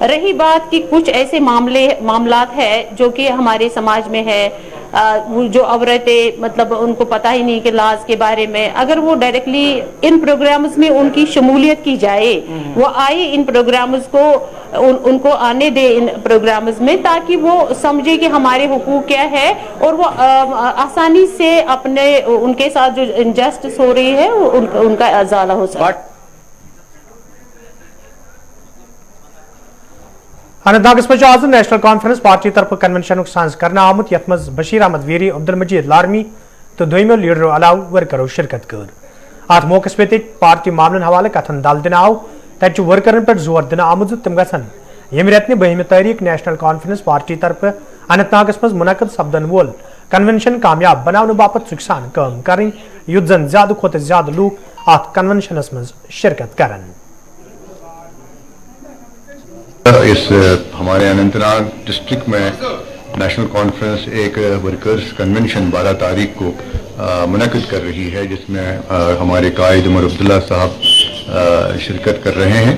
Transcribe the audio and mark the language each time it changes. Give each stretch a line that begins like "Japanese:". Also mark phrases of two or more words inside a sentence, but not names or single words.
Urdu: رہی بات کہ کچھ ایسے معاملات ہے جو کہ ہمارے سماج میں ہے، جو عورتیں مطلب انکو پتا ہی نہیں کہ لاز کے بارے میں، اگر وہ ڈائریکٹلی ان پروگرامز میں انکی شمولیت کی جائے، وہ آئے ان پروگرامز کو انکو آنے دے ان پروگرامز میں، تاکہ وہ سمجھے کہ ہمارے حقوق کیا ہے اور وہ آسانی سے اپنے انکے ساتھ جو انجسٹس ہو رہی ہے انکا ازالہ ہو سکے.
Kashmiri: अनंतनाग पे आज नेशनल कॉन्फ्रेंस पार्टी तरफ कन्वेंशन साज कर आमुत, यथ मज बशीर अहमद वीरी, अब्दुल मजीद लारमी तो दोमो लीडरों अलाव वर्करों शिरकत कर। अत मौके पे पार्टी मामलन हवाले कथन दल दिन आव, तत वर्करन पे जोर दिन आमुत तम गन यम रेतन 12 तारीख नेशनल कॉन्फ्रेंस पार्टी तरफ अनंतनाग मज मुनक़द सपदन वोल कन्वेंशन कामयाब बनाने बापत सुखसान काम करें, युत जन ज्यादा खोत ज्यादा लूक अत कन्वेंशनस मज शिरकत करन।
Urdu: اس ہمارے اننت ناگ ڈسٹرکٹ میں نیشنل کانفرنس ایک
English: workers convention
Urdu: 12 تاریخ کو منعقد کر رہی ہے، جسمیں ہمارے قائد عمر عبداللہ صاحب شرکت کر رہے ہیں.